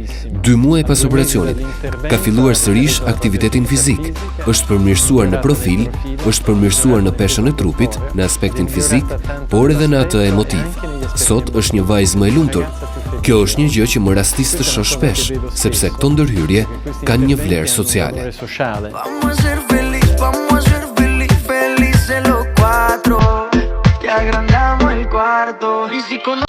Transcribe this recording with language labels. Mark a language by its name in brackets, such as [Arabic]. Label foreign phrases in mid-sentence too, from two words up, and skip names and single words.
[Albanian] 2 muaj pas operacionit, ka filluar sërish aktivitetin fizik, është përmirësuar në profil, është përmirësuar në peshën e trupit, në aspektin fizik, por edhe në atë emotiv. Sot është një vajzë më e lumtur. Kjo është një gjë që më rastis të shoh shpesh, sepse këto ndërhyrje kanë një vlerë sociale. [Spanish] Vamos a ser felices los cuatro. agrandamos el cuarto. Y si